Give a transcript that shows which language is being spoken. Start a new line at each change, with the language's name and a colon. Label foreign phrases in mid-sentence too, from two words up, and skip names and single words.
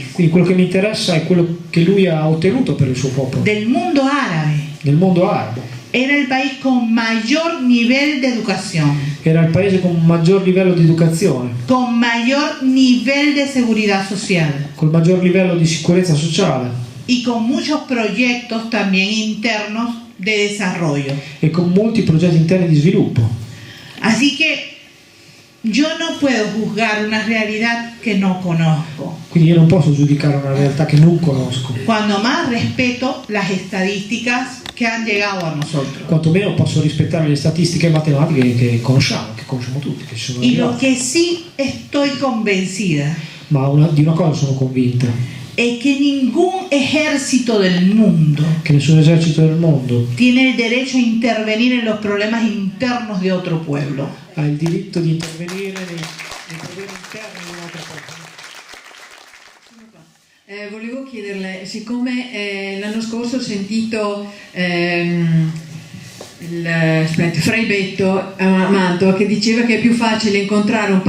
Italian: Quindi quello che mi interessa è quello che lui ha ottenuto per il suo popolo.
Spanish: Del mundo árabe,
Italian: Nel mondo arabo.
Spanish: era el país con mayor nivel de educación,
Italian: Era il paese con un maggior livello di educazione,
Spanish: con mayor nivel de seguridad social
Italian: col maggior livello di sicurezza sociale
Spanish: y con muchos proyectos también internos de desarrollo.
Italian: e con molti progetti interni di sviluppo.
Spanish: Así que yo no puedo juzgar una realidad que no conozco.
Italian: Quindi io non posso giudicare una realtà che non conosco.
Spanish: Cuando más respeto las estadísticas que han llegado a nosotros.
Italian: Quantomeno posso rispettare le statistiche matematiche che conosciamo tutti, che ci sono
Spanish: Y lo
Italian: arrivate.
Spanish: que sí estoy convencida
Italian: Ma di una cosa sono convinta,
Spanish: es que ningún ejército del mundo
Italian: che nessun esercito del mondo
Spanish: tiene el derecho a intervenir en los problemas internos de otro pueblo.
Italian: ha il diritto di intervenire nei problemi interni di un'altra persona. Volevo chiederle, siccome l'anno scorso ho sentito Fray Betto Amato che diceva che è più facile incontrare un